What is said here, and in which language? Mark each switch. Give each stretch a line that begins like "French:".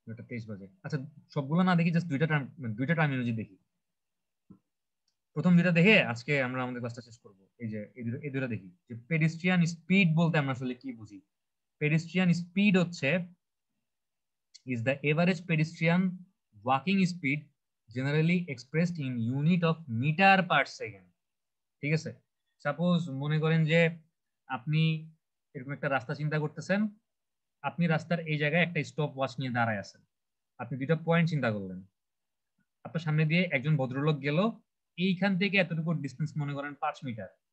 Bangla: 23 বাজে। আচ্ছা, সবগুলো না দেখি, জাস্ট দুইটা টার্মিনোলজি দেখি। প্রথম দুইটা দেখে আজকে আমরা আমাদের ক্লাসটা শেষ করব। এই যে এই দুইটা দেখি যে পেডিস্ট্রিয়ান স্পিড বলতে আমরা আসলে কি বুঝি। পেডিস্ট্রিয়ান স্পিড হচ্ছে
English: is the average pedestrian walking speed generally expressed in unit of meter per second,
Bangla: ঠিক আছে। সাপোজ মনে করেন যে আপনি এরকম একটা রাস্তা চিন্তা করতেছেন, আপনি রাস্তার এই জায়গায় একটা স্টপ ওয়াচ নিয়ে দাঁড়ায় আছেন, আপনি দুইটা পয়েন্ট চিন্তা করলেন, আপনার সামনে দিয়ে একজন ভদ্রলোক গেল, এইখান থেকে এতটুকু ডিস্টেন্স মনে করেন 5 মিটার।